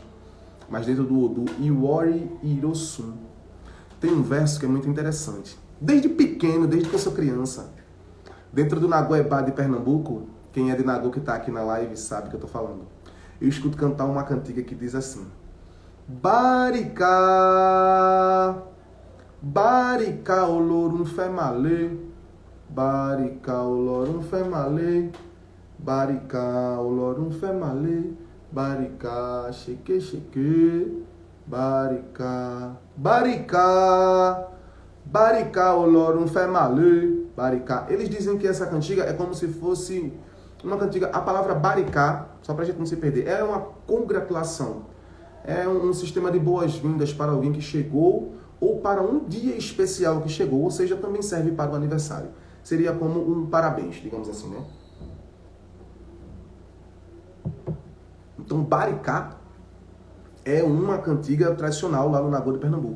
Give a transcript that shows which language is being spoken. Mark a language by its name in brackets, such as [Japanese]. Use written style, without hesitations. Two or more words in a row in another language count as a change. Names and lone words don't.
[Portuguese] Mas dentro do Odu, Iwori Irosum, tem um verso que é muito interessante. Desde pequeno, desde que eu sou criança, dentro do Nagoebá de Pernambuco, quem é de Nagô que está aqui na live sabe o que eu estou falando. Eu escuto cantar uma cantiga que diz assim: [Yoruba] Baricá, Baricá olorum female, Baricá olorum female, Baricá olorum female, Baricá cheque cheque, Baricá, Baricá, Baricá olorum female, Baricá. [Portuguese] Eles dizem que essa cantiga é como se fosse uma cantiga. A palavra baricá, só para a gente não se perder, é uma congratulação. É um sistema de boas-vindas para alguém que chegou ou para um dia especial que chegou, ou seja, também serve para o aniversário. Seria como um parabéns, digamos assim, né? Então, baricá é uma cantiga tradicional lá no Nagô de Pernambuco.